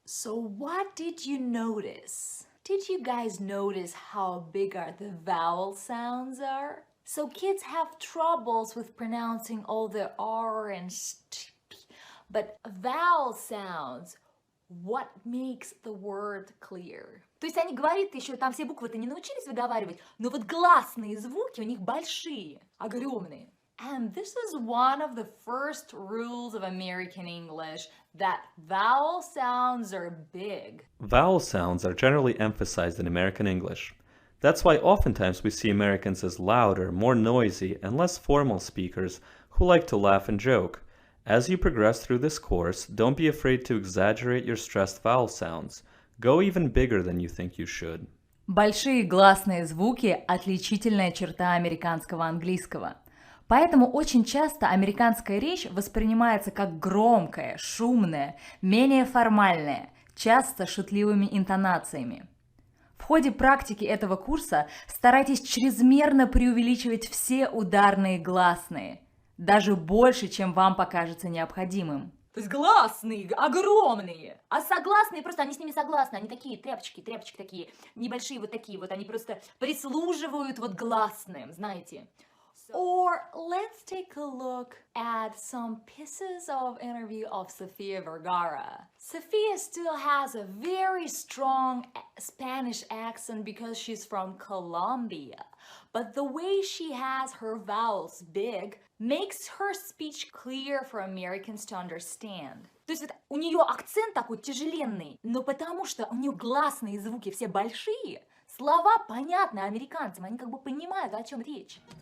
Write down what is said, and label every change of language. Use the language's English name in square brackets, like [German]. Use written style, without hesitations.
[English] So what did you notice? Did you guys notice how big the vowel sounds are? So kids have troubles with pronouncing all the R and st, but vowel sounds, what makes the word clear? [Russian] То есть они говорят еще, там все буквы-то не научились выговаривать, но вот гласные звуки у них большие, огромные. [English] And this is one of the first rules of American English, that vowel sounds are big. Vowel sounds are generally emphasized in American English. That's why oftentimes we see Americans as louder, more noisy, and less formal speakers who like to laugh and joke. As you progress through this course, don't be afraid to exaggerate your stressed vowel sounds. Go even bigger than you think you should. [Russian] Большие гласные звуки – отличительная черта американского английского. Поэтому очень часто американская речь воспринимается как громкая, шумная, менее формальная, часто шутливыми интонациями. В ходе практики этого курса старайтесь чрезмерно преувеличивать все ударные гласные, даже больше, чем вам покажется необходимым. То есть гласные, огромные. А согласные, просто они с ними согласны, они такие тряпочки такие, небольшие вот такие вот, они просто прислуживают вот гласным, знаете. [English] Or let's take a look at some pieces of interview of Sofia Vergara. Sofia still has a very strong Spanish accent because she's from Colombia. But the way she has her vowels big makes her speech clear for Americans to understand. [Russian] То есть вот у нее акцент такой тяжеленный, но потому что у нее гласные звуки все большие, слова понятны американцам, они как бы понимают, о чем речь.